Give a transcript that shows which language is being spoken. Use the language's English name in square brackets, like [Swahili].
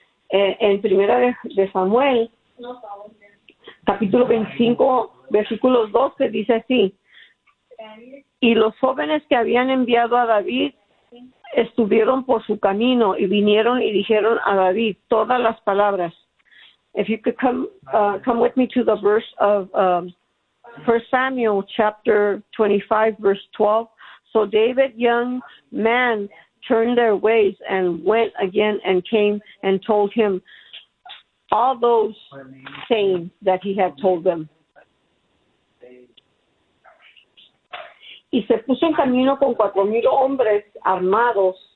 [Spanish] En primera de Samuel, capítulo 25, versículo 12, dice así: y los jóvenes que habían enviado a David estuvieron por su camino y vinieron y dijeron a David todas las palabras. [English] If you could come with me to the verse of 1 Samuel chapter 25, verse 12. So David, young man, turned their ways and went again and came and told him all those things that he had told them. [Spanish] Y se puso en camino con 4,000 hombres armados.